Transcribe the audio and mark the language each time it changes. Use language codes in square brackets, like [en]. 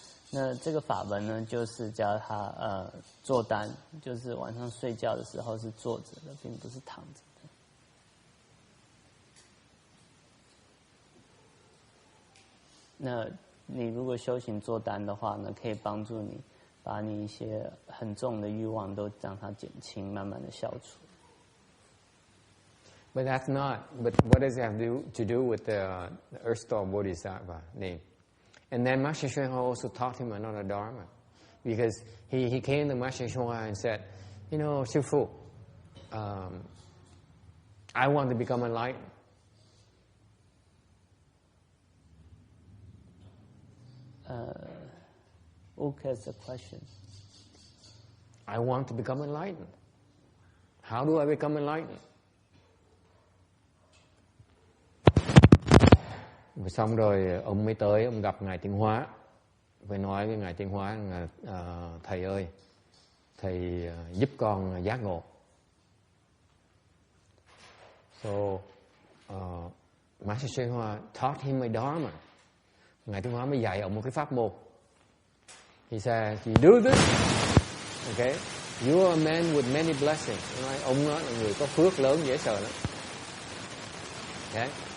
[zh] 那这个法门呢，就是教他坐单，就是晚上睡觉的时候是坐着的，并不是躺着的。那你如果修行坐单的话呢，可以帮助你把你一些很重的欲望都让它减轻，慢慢的消除。 [en] But that's not. But what does it have to do with the Earth Store Bodhisattva name? And then Master Hsuan Hua also taught him another dharma, because he came to Master Hsuan Hua and said, you know, [vi] Sư Phụ, [en] I want to become enlightened. Who cares the question? I want to become enlightened. How do I become enlightened? [vi] Xong rồi ông mới tới, ông gặp Ngài Tiến Hóa. Phải nói với Ngài Tiến Hóa là thầy ơi, thầy giúp con giác ngộ. [en] So Master Hsuan Hua taught him a dharma. [vi] Ngài Tiến Hóa mới dạy ông một cái pháp môn. [en] He said, you do this, okay? You are a man with many blessings. [vi] Nói, ông đó là người có phước lớn dễ sợ lắm. Okay?